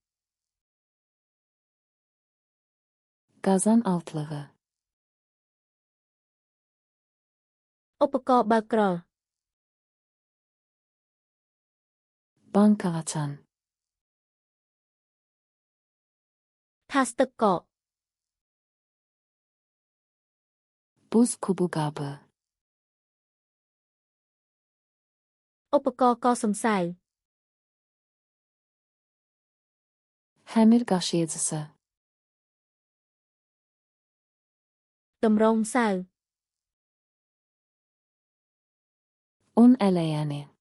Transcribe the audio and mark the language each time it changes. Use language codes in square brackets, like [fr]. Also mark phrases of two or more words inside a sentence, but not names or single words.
[az] Qazan altlığı. [km] ឧបករណ៍បើកក្រល [az] Banka açan. [km] ថាសទឹកកក [az] Buz kubu qabı. [km] ឧបករណ៍កោសសំសៅ [az] Həmir qaşıyıcısı. [km] តម្រងម្សៅ [az] Un ələyəni.